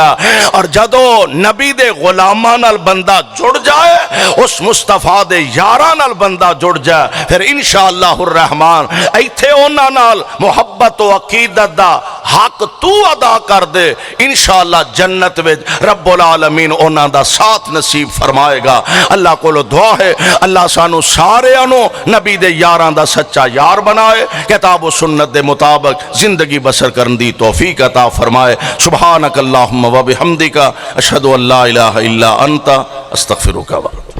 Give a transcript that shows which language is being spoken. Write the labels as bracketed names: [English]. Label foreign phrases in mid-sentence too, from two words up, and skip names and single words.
[Punjabi] اور جدوں نبی دے غلاماں نال بندہ جڑ جائے اس مصطفیٰ دے یاراں نال بندہ جڑ جائے فیر [Arabic] إن شاء الله الرحمن [Punjabi] اتھے انہاں نال محبت و عقیدت دا حق تو ادا کر دے ان شاء اللہ جنت وچ [Arabic] رب العالمين [Punjabi] انہاں دا ساتھ نصیب فرمائے گا. اللہ کولوں دعا ہے اللہ سانوں ساریاں نوں نبی دے یاراں دا سچا یار بنائے کتاب و سنت دے مطابق زندگی بسر کرن دی توفیق عطا فرمائے. [Arabic] سبحانك اللهم وبحمدك أشهد أن لا إله إلا أنت أستغفرك.